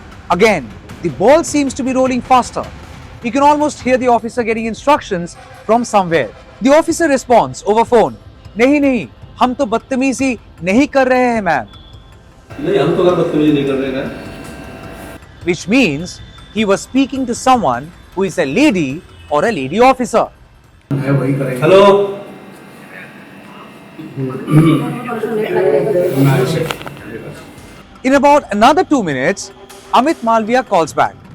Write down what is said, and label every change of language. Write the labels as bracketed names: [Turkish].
[English] Again, the ball seems to be rolling faster. You can almost hear the officer getting instructions from somewhere. The officer responds over phone, [Hindi] नहीं नहीं, हम तो बदतमीजी नहीं कर रहे हैं मैम. नहीं हम तो घर बदतमीजी नहीं कर रहे हैं [English] Which means he was speaking to someone who is a lady or a lady officer. Hello In about another 2 minutes, Amit Malviya calls back.